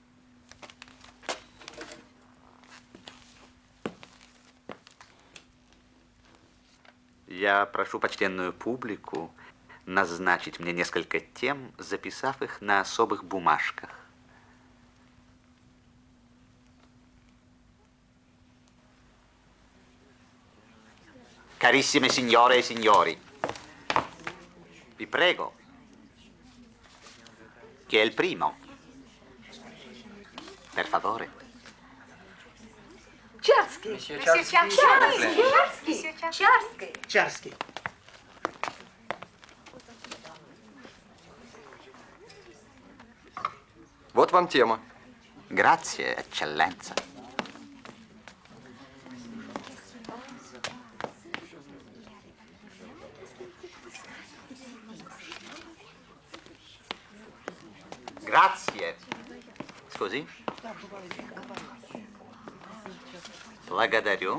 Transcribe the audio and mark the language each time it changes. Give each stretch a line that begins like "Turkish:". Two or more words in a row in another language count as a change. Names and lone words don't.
Russian: Я прошу почтенную публику назначить мне несколько тем, записав их на особых бумажках.
Italian: Carissime signore e signori, vi prego. Chi è il primo? Per favore.
Russian: Чарский. Чарский. Вот вам тема.
Italian: Grazie, eccellenza. Grazie.
Russian: Scusi? Благодарю.